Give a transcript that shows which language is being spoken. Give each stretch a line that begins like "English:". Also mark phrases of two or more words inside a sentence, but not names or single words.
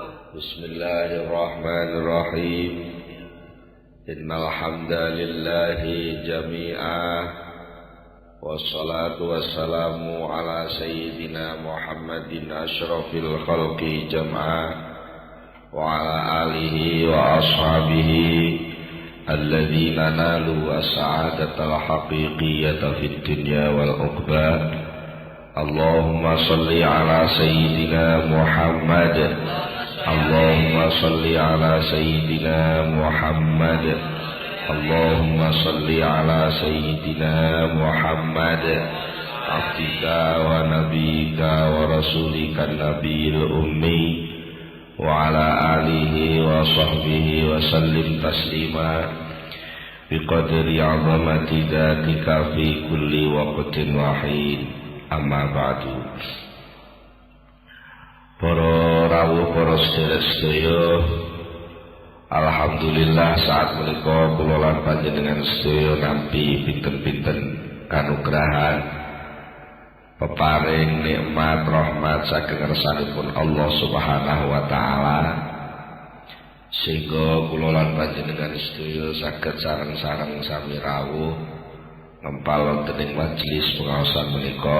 Arabic: بسم الله الرحمن الرحيم. إن الحمد لله جميعا. والصلاة والسلام على سيدنا محمد أشرف الخلق جمعا وعلى آله وأصحابه الذين نالوا السعادة الحقيقية في الدنيا والعقبى. اللهم صل على سيدنا محمد. اللهم صل على سيدنا محمد. اللهم صل على سيدنا محمد عبدك ونبيك ورسولك النبي الأمي وعلى آله وصحبه وسلم تسليما بقدر عظمة ذاتك في كل وقت واحد. أما بعد.
Javanese: Para rawuh, para sedherek, alhamdulillah saat menika kula lan panjenengan sedaya nampi pinten-pinten kanugrahan peparing nikmat rahmat saking ngersanipun
Arabic: الله سبحانه وتعالى,
Javanese: sehingga kula lan panjenengan sedaya saged sareng-sareng sami rawuh ngempal wonten ing majelis pengaosan menika.